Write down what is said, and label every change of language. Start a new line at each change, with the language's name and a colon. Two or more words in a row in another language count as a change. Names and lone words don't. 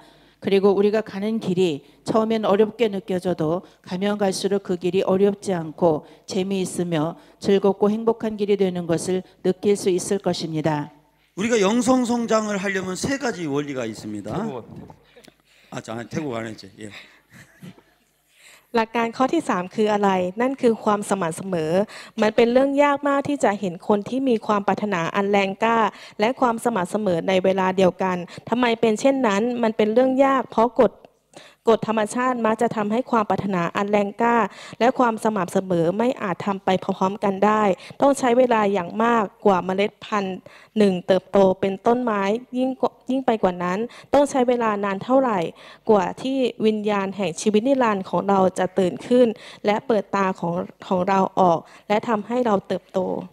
Korean: 그리고 우리가 가는 길이 처음엔 어렵게 느껴져도 가면 갈수록 그 길이 어렵지 않고 재미있으며 즐겁고 행복한 길이 되는 것을 느낄 수 있을 것입니다. 우리가 영성 성장을 하려면 세 가지 원리가 있습니다. 태국 태국 안 했지. 예.
Thai: หลักการข้อที่ 3 คืออะไร นั่นคือความสม่ำเสมอ มันเป็นเรื่องยากมากที่จะเห็นคนที่มีความปรารถนาอันแรงกล้า และความสม่ำเสมอในเวลาเดียวกัน ทำไมเป็นเช่นนั้น มันเป็นเรื่องยากเพราะกฎธรรมชาติมักจะทำให้ความปรารถนาอันแรงกล้า และความสม่ำเสมอไม่อาจทำไปพร้อมๆกันได้ ต้องใช้เวลาอย่างมากกว่าเมล็ดพันธุ์หนึ่งเติบโตเป็นต้นไม้ยิ่งไปกว่านั้น ต้องใช้เวลานานเท่าไหร่ กว่าที่วิญญาณแห่งชีวิตนิรันดร์ของเราจะตื่นขึ้น และเปิดตาของเราออก และทำให้เราเติบโต